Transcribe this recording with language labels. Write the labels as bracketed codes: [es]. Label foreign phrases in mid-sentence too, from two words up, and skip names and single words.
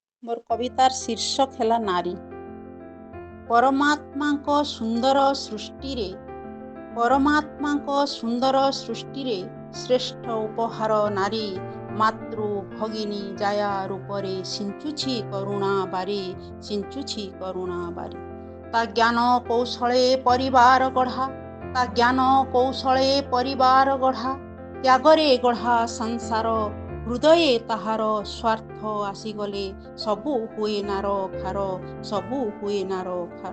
[or] ମୋର କବିତାର ଶୀର୍ଷକ ହୈ ନାରୀ। ପରମାତ୍ମା ସୁନ୍ଦର ସୃଷ୍ଟି ରେ ପରମାତ୍ମା ସୁନ୍ଦର ସୃଷ୍ଟି ରେ ଶ୍ରେଷ୍ଠ ଉପହାର ନାରୀ। ମାତୃ ଭଗିନୀ ଜାୟା ରୂପରେ ସିଞ୍ଚୁଛି କରୁଣା ବାରି ତା ଜ୍ଞାନ କୌଶଳେ ପରିବାର ଗଢ଼ା ତ୍ୟାଗରେ ଗଢ଼ା ସଂସାର। ହୃଦୟ ତାହାର ସ୍ୱାର୍ଥ ଆସିଗଲେ ସବୁ ହୁଏ ନାର ଖାର।